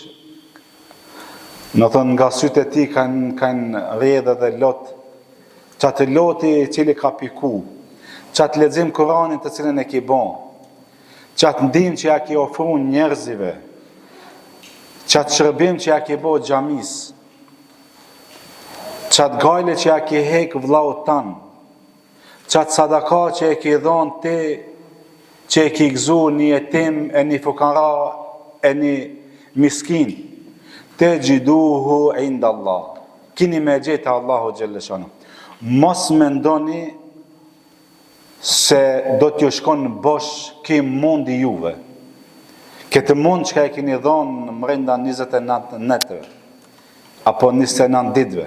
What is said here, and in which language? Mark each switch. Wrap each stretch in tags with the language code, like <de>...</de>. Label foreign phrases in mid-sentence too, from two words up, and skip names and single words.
<sq>në thonë nga sytë e ti kanë rrjedhë dhe lot, qatë loti i cili ka piku, qatë lexim Kur'anin të cilën e ki bën, qatë ndim që ja ki ofru njerëzive, qatë shërbim që ja ki bo xhamis, qatë gajle që ja ki hek vllaut tanë, qatë sadaka që e ki dhonë ti, që e ki gëzu një jetim, e një fukara, e një miskin,</sq> <ar>تجدوه عند الله,</ar> <sq>kini me gjetë Allahu</sq> <ar>جل شأنه.</ar> <sq>Mos mendoni se do t'ju shkon bosh ki mundi juve. Këtë mund që ka e kini dhonë mrenda 29 netëve, apo 29 ditëve.</sq>